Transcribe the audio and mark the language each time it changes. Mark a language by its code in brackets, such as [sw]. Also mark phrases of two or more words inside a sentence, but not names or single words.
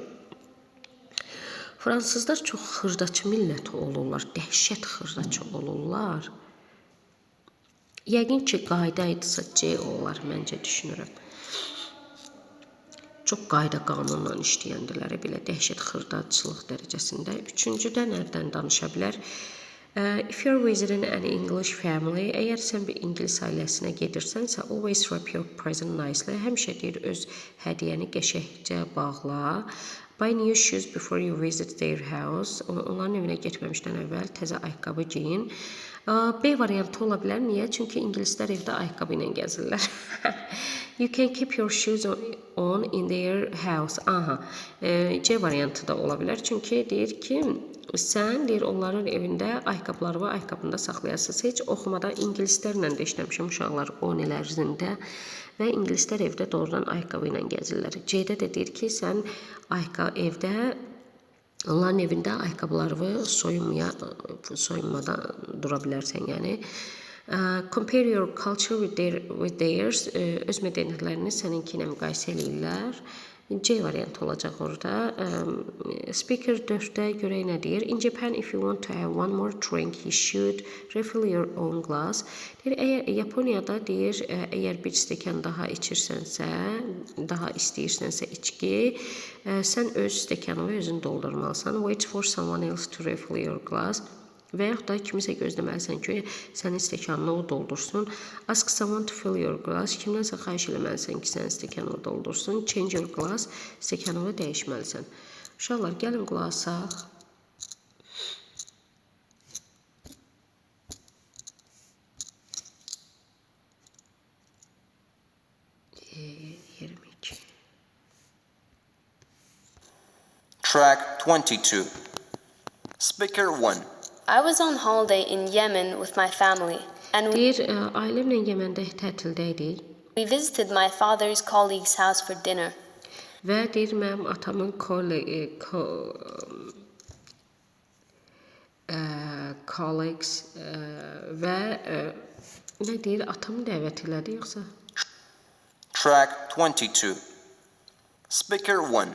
[az] Fransızlar çox xırdaçı millət olurlar. Dəhşət xırdaçı olurlar. Yəqin ki, qayda idisə C olar, məncə düşünürəm. Çox qayda qanunla işləyəndiləri belə dəhşət xırdaçılıq dərəcəsində. Üçüncüdə nədən danışa bilər? [en] If you're visiting an English family, [az] əgər sən bir İngilis ailəsinə gedirsənsə, [en] always wrap your present nicely. [az] Həmişə deyir, öz hədiyyəni qəşəngcə bağla. [en] Buy new shoes before you visit their house. [az] Onların evinə getməmişdən əvvəl təzə ayaqqabı giyin. B variantı ola bilər. Niyə? Çünki ingilislər evdə ayaqqabı ilə gəzirlər. [en] You can keep your shoes on in their house. [az] Aha. C variantı da ola bilər. Çünki deyir ki, sən deyir onların evində ayaqqabıları var, ayaqqabında saxlayasınız. Heç oxumada ingilislərlə də işləmişəm uşaqlar 10 il ərzində və ingilislər evdə doğrudan ayaqqabı ilə gəzirlər. C-də də deyir ki, sən evdə Onların evində ayaqqabılarını soyunmadan dura bilərsən, yəni. [en] Compare your culture with theirs. [az] Öz mədəniyyətlərini səninki ilə müqayisə eləyirlər. C variantı olacaq orada. Speaker 4-də görək nə deyir? [en] In Japan, if you want to have one more drink, you should refill your own glass. [az] Deyir, əgər Yaponiyada deyir, əgər bir stəkan daha içirsənsə, daha istəyirsənsə içki, sən öz stəkanını özün doldurmalısan. [en] Wait for someone else to refill your glass. [az] Və yaxud da kimisə gözləməlisən ki, sənin stəkanını o doldursun. [en] Ask someone to fill your glass. [az] Kimdənsə xahiş eləməlisən ki, sənin stəkanını doldursun. [en] Change your glass. [az] Stəkanını dəyişməlisən. Uşaqlar, gəlin qulaq asaq. [en] Track 22. Speaker 1. I was on holiday in Yemen with my family, and [az] Deyir, ailəmlə Yəməndə tətildəydik. [en] we visited my father's colleague's house for dinner. [az] Və deyir, mənim atamın colleagues və nə deyir, atamı dəvət elədi yoxsa? [en] Track 22. Speaker 1.